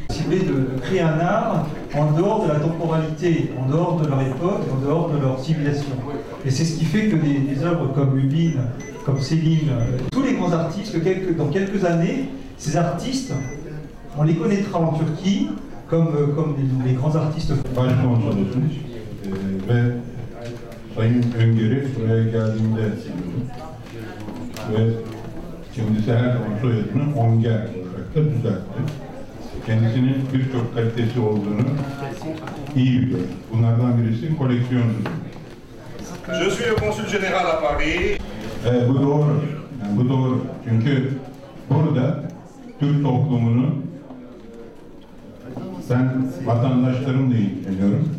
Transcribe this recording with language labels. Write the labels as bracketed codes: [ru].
[fr] de créer un art en dehors de la temporalité, en dehors de leur époque, en dehors de leur civilisation. Et c'est ce qui fait que des œuvres comme Lubin, comme Céline, tous les grands artistes, dans quelques années, ces artistes, on les connaîtra en Turquie comme les grands artistes. [tr] Başkonsolosunuz ve Sayın Öngör'ü buraya geldiğinde ve kendisi her zaman soyadını Onger olarak da düzeltti. Kendisinin birçok kalitesi olduğunu iyi biliyor. Bunlardan birisi koleksiyoncudur. [fr] Je suis le consul général à Paris. [tr] Bu doğru. Yani bu doğru. Çünkü burada Türk toplumunu ben vatandaşlarımla ilgileniyorum.